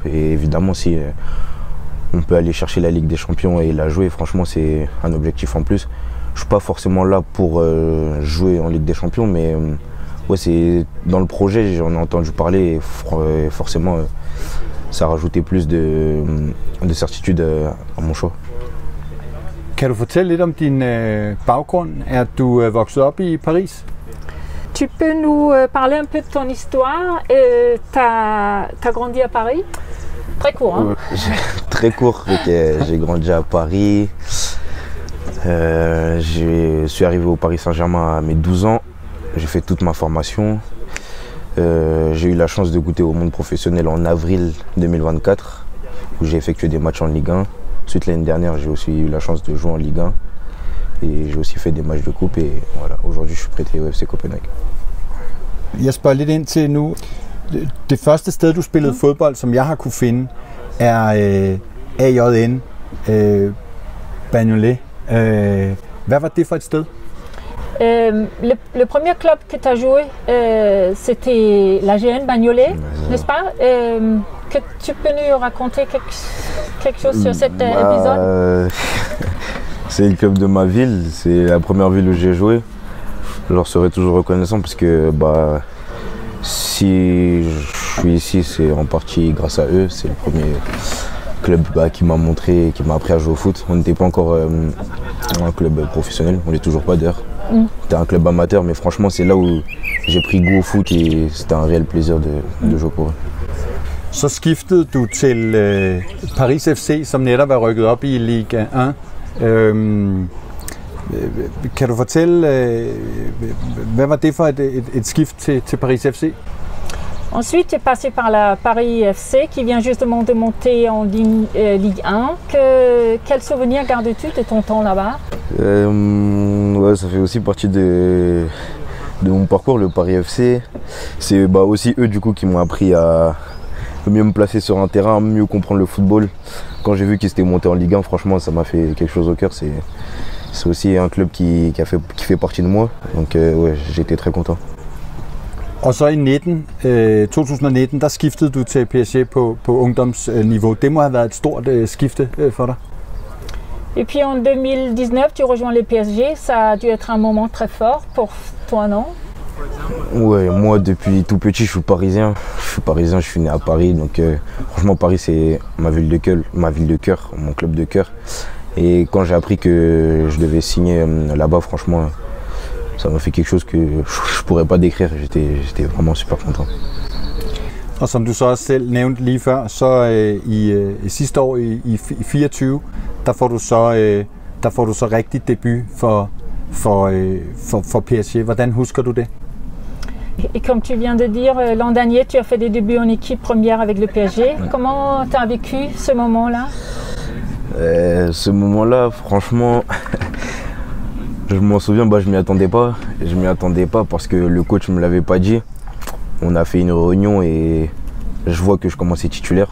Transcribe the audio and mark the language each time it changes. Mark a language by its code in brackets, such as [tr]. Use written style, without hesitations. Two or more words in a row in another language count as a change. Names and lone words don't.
[fr] Et évidemment, si on peut aller chercher la Ligue des Champions et la jouer, franchement, c'est un objectif en plus. Je suis pas forcément là pour jouer en Ligue des Champions, mais ouais, c'est dans le projet, j'en ai entendu parler et forcément, ça a rajouté plus de certitude à mon choix. [da] Kan du fortælle lidt om din baggrund? Er du vokset op i Paris? [fr] Tu peux nous parler un peu de ton histoire? T'as grandi à Paris? Très court, hein? Très court, j'ai grandi à Paris. Je suis arrivé au Paris Saint-Germain à mes 12 ans. J'ai fait toute ma formation. J'ai eu la chance de goûter au monde professionnel en avril 2024, où j'ai effectué des matchs en Ligue 1. Ensuite, l'année dernière, j'ai aussi eu la chance de jouer en Ligue 1. Et j'ai aussi fait des matchs de coupe. Et voilà, aujourd'hui, je suis prêté au FC Copenhague. [da] Jeg spørger lidt ind til nu. Det første sted, du spillede fodbold, som jeg har kunne finde, er AJN Bagnolet. Hvad var det for et sted? [fr] Le premier club que tu as joué, c'était l'AGN Bagnolet, n'est-ce pas? Que tu peux nous raconter quelque chose sur cet épisode? C'est le club de ma ville, c'est la première ville où j'ai joué. Je leur serai toujours reconnaissant parce que si je suis ici, c'est en partie grâce à eux. C'est le premier club qui m'a montré, qui m'a appris à jouer au foot. On n'était pas encore un club professionnel, on n'est toujours pas d'ailleurs. C'était un club amateur, mais franchement, c'est là où j'ai pris goût au foot et c'était un réel plaisir de jouer pour eux. [da] Så skiftede du til Paris FC, som netop er rykket op i Ligue 1. Kan du fortælle, hvad var det for et skift til Paris FC? [fr] Ensuite, tu es passé par la Paris FC qui vient justement de monter en Ligue 1. Quel souvenir gardes-tu de ton temps là-bas? Ouais, ça fait aussi partie de mon parcours, le Paris FC. C'est aussi eux du coup qui m'ont appris à mieux me placer sur un terrain, mieux comprendre le football. Quand j'ai vu qu'ils étaient montés en Ligue 1, franchement, ça m'a fait quelque chose au cœur. C'est aussi un club qui fait partie de moi. Donc ouais, j'étais très content. [da] Og så i 2019, der skiftede du til PSG på ungdomsniveau. Det må have været et stort skifte for dig. [fr] Et puis en 2019, tu rejoins le PSG. Ça a dû être un moment très fort pour toi, non? Ouais, moi depuis tout petit, je suis parisien. Je suis né à Paris. Donc franchement, Paris, c'est ma ville de cœur, mon club de cœur. Et quand j'ai appris que je devais signer là-bas, franchement, ça m'a fait quelque chose que je pourrais pas décrire. J'étais vraiment super content. [da] Og som du så også selv nævnte lige før, så i sidste år i 24, der får du så rigtig debut for PSG. Hvordan husker du det? [fr] Et comme tu viens de dire, l'an dernier, tu as fait des débuts en équipe première avec le PSG. Comment tu as vécu ce moment-là? Ce moment-là, franchement, je m'en souviens, je m'y attendais pas. Je m'y attendais pas parce que le coach me l'avait pas dit. On a fait une réunion et je vois que je commençais titulaire.